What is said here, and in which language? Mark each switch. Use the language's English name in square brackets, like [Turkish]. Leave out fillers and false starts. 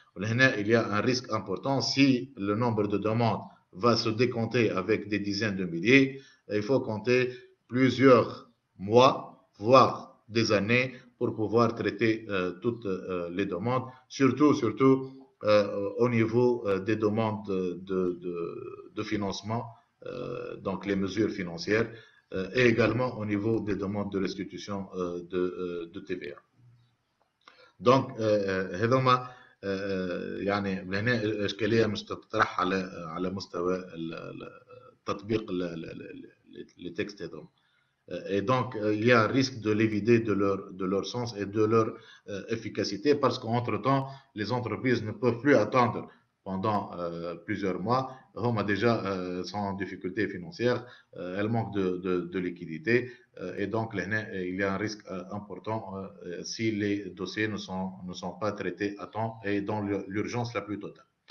[French] Il y a un risque important. Si le nombre de demandes va se décompter avec des dizaines de milliers, il faut compter plusieurs mois, voire des années, pour pouvoir traiter toutes les demandes, surtout au niveau des demandes de financement, donc les mesures financières, et également au niveau des demandes de restitution de TVA. [Arabic] Donc, هذوما يعني هنا إشكالية مش تطرح على مستوى تطبيق les textes هذوما. [French] Et donc, il y a un risque de les vider de leur sens et de leur efficacité parce qu'entre-temps, les entreprises ne peuvent plus attendre pendant plusieurs mois. Elles déjà sont en difficulté financière, elles manquent de liquidité et donc il y a un risque important si les dossiers ne sont pas traités à temps et dans l'urgence la plus totale.